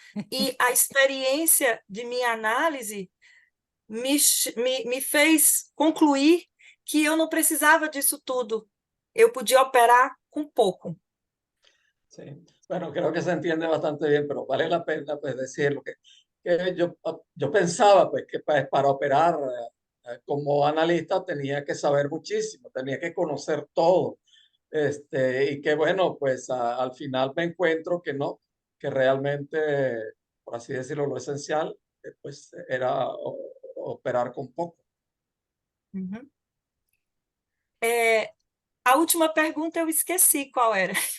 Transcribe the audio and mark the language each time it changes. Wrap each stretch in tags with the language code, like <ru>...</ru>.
<pt>E a experiência de minha análise me fez concluir que eu não precisava disso tudo. Eu podia operar com pouco.</pt> <es>Sí. Bueno, creo que se entiende bastante bien, pero vale la pena pues decirlo que yo pensaba pues que para operar como analista tenía que saber muchísimo, tenía que conocer todo. Y que bueno, pues al final me encuentro que no, que realmente, por así decirlo, lo esencial pues era operar con poco. Uhum.</es> <pt>A última pergunta eu esqueci qual era.</pt>